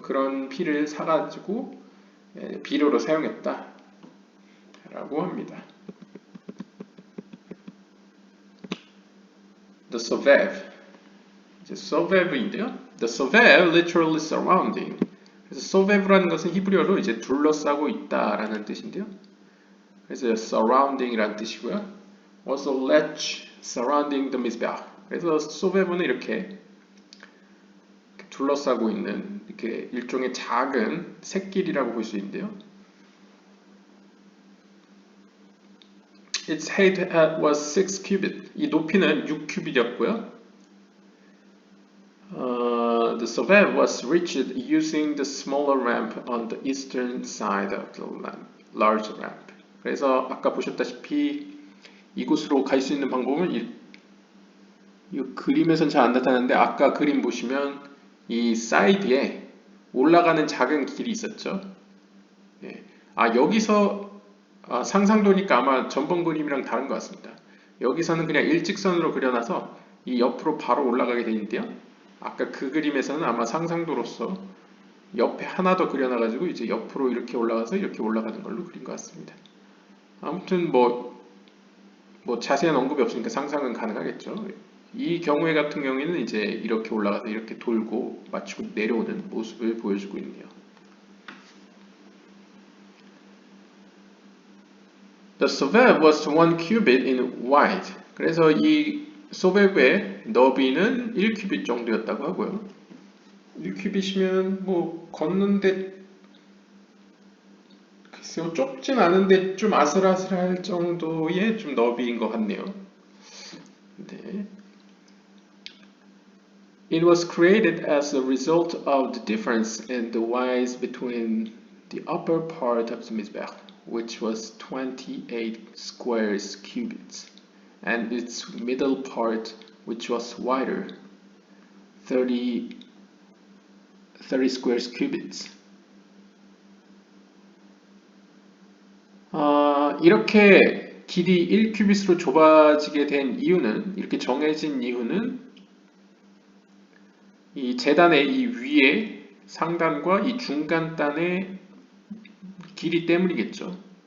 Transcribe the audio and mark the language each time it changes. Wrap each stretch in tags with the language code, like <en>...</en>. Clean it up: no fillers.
<ko>그런 피를 사가지고 비료로 사용했다라고 합니다.</ko> <en>The Sovev,</en> <ko>이제 Sovev인데요.</ko> <en>The Sovev literally surrounding.</en> <ko>그래서 Sovev라는 것은 히브리어로 이제 둘러싸고 있다라는 뜻인데요. 그래서 surrounding이라는 뜻이고요.</ko> <en>Also ledge surrounding the mizbeach.</en> <ko>그래서 Sovev는 이렇게 둘러싸고 있는 이렇게 일종의 작은 샛길이라고 볼 수 있는데요.</ko> <en>Its height was 6 cubit.</en> <ko>이 높이는 6큐빗이었고요.</ko> <en>The Sovev was reached using the smaller ramp on the eastern side of the large ramp.</en> <ko>그래서 아까 보셨다시피 이곳으로 갈 수 있는 방법은 이 그림에선 잘 안 나타나는데 아까 그림 보시면 이 사이드에 올라가는 작은 길이 있었죠. 예. 여기서 상상도니까 아마 전번 그림이랑 다른 것 같습니다. 여기서는 그냥 일직선으로 그려놔서 이 옆으로 바로 올라가게 되어 있는데요. 아까 그 그림에서는 아마 상상도로서 옆에 하나 더 그려놔가지고 이제 옆으로 이렇게 올라가서 이렇게 올라가는 걸로 그린 것 같습니다. 아무튼 뭐 자세한 언급이 없으니까 상상은 가능하겠죠. 이 경우에 같은 경우에는 이제 이렇게 올라가서 이렇게 돌고 마치고 내려오는 모습을 보여주고 있네요.</ko> <en>The Sovev was 1 cubit in wide.</en> <ko>그래서 이 소베브의 너비는 1큐빗 정도였다고 하고요. 1큐빗이면 뭐 걷는데 글쎄요 좁진 않은데 좀 아슬아슬할 정도의 좀 너비인 것 같네요. 네.</ko> <en>It was created as a result of the difference in the width between the upper part of the Mizbeach, which was 28 square cubits, and its middle part, which was wider, 30 square cubits.</en> <ko>이렇게 길이 1큐빗으로 좁아지게 된 이유는, 이렇게 정해진 이유는 이 재단의 이 위에 상단과 이 중간단의 길이 때문이겠죠.</ko>